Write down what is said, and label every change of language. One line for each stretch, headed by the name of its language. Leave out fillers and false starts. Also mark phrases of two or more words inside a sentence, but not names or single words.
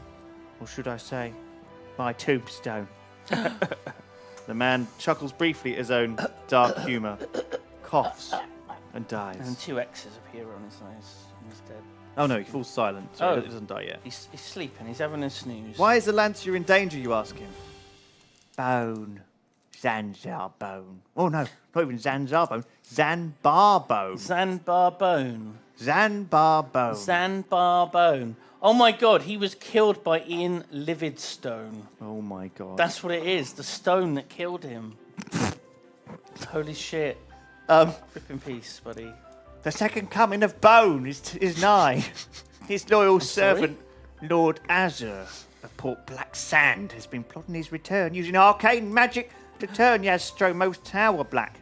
English: Or should I say, my tombstone. The man chuckles briefly at his own dark humour, coughs, and dies. And 2 X's appear on his eyes instead. Oh no, he falls silent, so Oh. he doesn't die yet. He's sleeping. He's having a snooze. Why is Alancia in danger, you ask him? Bone. Zanzar bone. Oh no, not even Zanzar bone. Zanbar bone. Zanbar Bone. Zanbar bone. Zanbar Bone. Oh my god, he was killed by Ian Lividstone. Oh my god. That's what it is. The stone that killed him. Holy shit. Rip in peace, buddy. The second coming of Bone is nigh. His loyal servant, Lord Azur of Port Blacksand, has been plotting his return using arcane magic to turn Yastromo's tower black.